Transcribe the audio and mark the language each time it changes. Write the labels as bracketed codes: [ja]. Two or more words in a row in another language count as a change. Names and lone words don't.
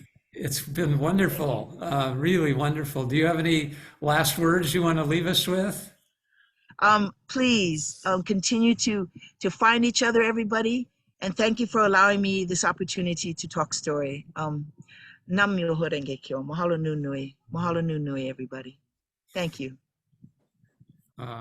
[en] It's been wonderful, really wonderful. Do you have any last words you want to leave us with? Please continue to find each other, everybody, and thank you for allowing me this opportunity to talk story. [ja] Nam myoho renge kyo. [haw] Mahalo nui nui. Mahalo nui nui, [en] everybody. Thank you.